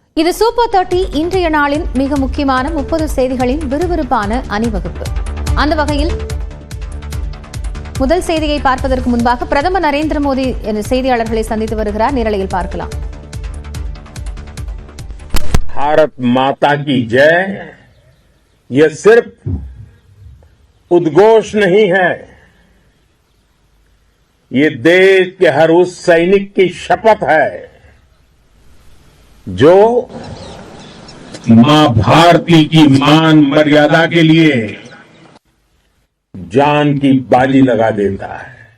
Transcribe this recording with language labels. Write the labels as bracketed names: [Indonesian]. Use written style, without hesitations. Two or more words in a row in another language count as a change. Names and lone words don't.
[Tamil] இது சூப்பர் 30 இன்றைய நாளின் மிக முக்கியமான 30 செய்திகளின் விறுவிறுப்பான அணிவகுப்பு. அந்த வகையில் முதல் செய்தியை பார்ப்பதற்கு முன்பாக பிரதமர் நரேந்திர மோடி செய்தியாளர்களை சந்தித்து வருகிறார். நேரலையில் பார்க்கலாம். [Hindi] भारत माता की जय ये सिर्फ उद्घोष नहीं है, ये देश के हर उस सैनिक की शपथ है जो मां भारती की मान मर्यादा के लिए जान की बाजी लगा देता है।